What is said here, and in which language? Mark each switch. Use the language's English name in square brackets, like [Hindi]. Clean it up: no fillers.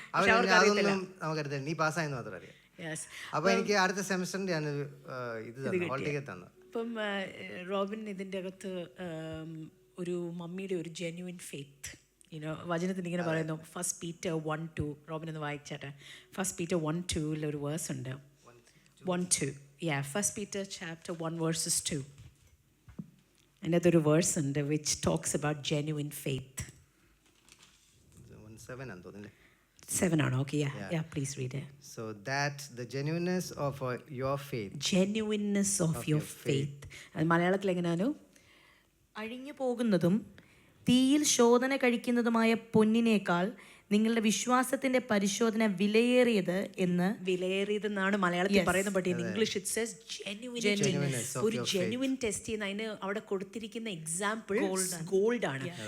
[Malayalam] അതൊന്നും നമുക്കറിയാം, നീ പാസ്സായെന്ന് മാത്രം അറിയാം. അപ്പൊ എനിക്ക് അടുത്ത സെമസ്റ്ററിന്റെ ആണ് ഇത് തന്നെ ഹോൾ ടിക്കറ്റ് തന്നത്. ഇപ്പം റോബിൻ ഇതിൻ്റെ അകത്ത് ഒരു മമ്മിയുടെ ഒരു ജെന്യുവിൻ ഫെയ്ത്ത്, വചനത്തിന് ഇങ്ങനെ പറയുന്നു. 1 Peter 1:2 റോബിൻ ഒന്ന് വായിച്ചാട്ടെ. 1 Peter 1:2 ഒരു വേഴ്സ് ഉണ്ട്. [English] 1:2 1 Peter chapter 1 verses 2. [Malayalam] അതിനകത്തൊരു വേഴ്സ് ഉണ്ട് [English] which talks about genuine faith. 7 ആണോ? Okay, yeah, please read it. So that the genuineness of your faith. Genuineness of your faith. [Malayalam] അത് മലയാളത്തിൽ എങ്ങനെയാണോ? അഴിഞ്ഞു പോകുന്നതും തീയിൽ ശോധന കഴിക്കുന്നതുമായ പൊന്നിനേക്കാൾ നിങ്ങളുടെ വിശ്വാസത്തിന്റെ പരിശോധന വിലയേറിയത് എന്ന്. വിലയേറിയതെന്നാണ് മലയാളത്തിൽ പറയുന്നത്, [English] But in English it says genuinity. [Malayalam] ഒരു ജെന്യുവിൻ ടെസ്റ്റ് ചെയ്യുന്ന അതിന് അവിടെ കൊടുത്തിരിക്കുന്ന എക്സാമ്പിൾ ഗോൾഡ് ആണ്.